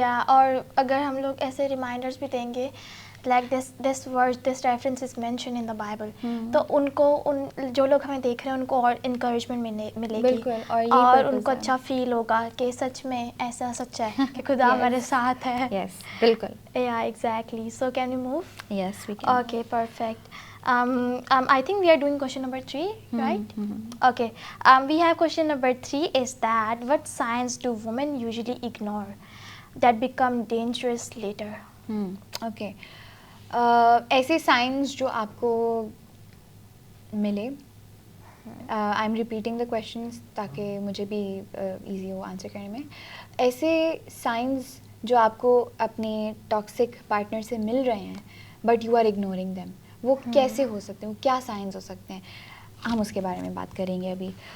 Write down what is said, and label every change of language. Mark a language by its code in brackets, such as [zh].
[hi] और अगर हम लोग ऐसे रिमाइंडर्स भी देंगे, [en] like this word, this reference is mention in the Bible, [hi] तो उनको, उन जो लोग हमें देख रहे हैं उनको और इंकरेजमेंट मिलेगी. बिल्कुल. और उनको अच्छा फील होगा कि सच में ऐसा सच है कि खुदा हमारे साथ है. यस, बिल्कुल. [en] Exactly. So can we move? Yes, we can. Okay, perfect. I think we are doing question number 3, right? Okay. We have question number 3 is that what signs do women usually ignore that become dangerous later? Okay. [hi] ऐसे signs जो आपको मिले, [en] I am repeating the questions [hi] ताकि मुझे भी easy हो answer करने में. ऐसे signs जो आपको अपने टॉक्सिक पार्टनर से मिल रहे हैं [en] but you are ignoring them, [hi] वो कैसे हो सकते हैं, वो क्या साइंस हो सकते हैं, हम उसके बारे में बात करेंगे अभी.